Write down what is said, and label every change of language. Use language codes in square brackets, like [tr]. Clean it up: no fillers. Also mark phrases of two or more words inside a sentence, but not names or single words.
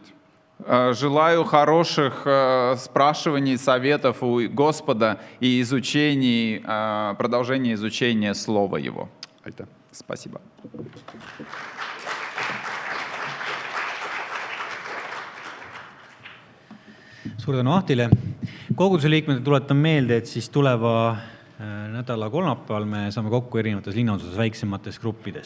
[ru] Желаю хороших спрашиваний, советов у Господа и изучений, продолжения изучения Слова Его. [et] Aitäh! [ru] Спасибо. [et] Suur tänu Ahtile. Koguduse liikmetele tuletan meelde, et siis tuleva nädala kolmapäeval me saame kokku erinevates linnaosades väiksemates gruppides.